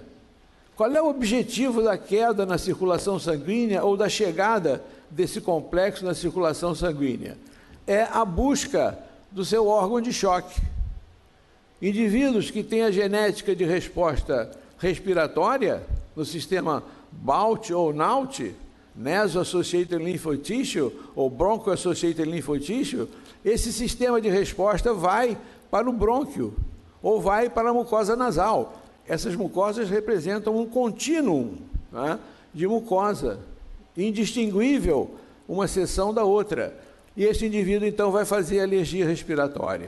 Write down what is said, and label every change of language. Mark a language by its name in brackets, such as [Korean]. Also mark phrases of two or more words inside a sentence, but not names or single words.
[Portuguese] Qual é o objetivo da queda na circulação sanguínea ou da chegada desse complexo na circulação sanguínea? É a busca do seu órgão de choque. Indivíduos que têm a genética de resposta respiratória, no sistema BALT ou NALT, [English] Naso-Associated Lymphoid Tissue ou Broncho-Associated Lymphoid Tissue, [Portuguese] esse sistema de resposta vai para o brônquio ou vai para a mucosa nasal. Essas mucosas representam um contínuo, né, de mucosa, indistinguível uma seção da outra. E esse indivíduo, então, vai fazer alergia respiratória.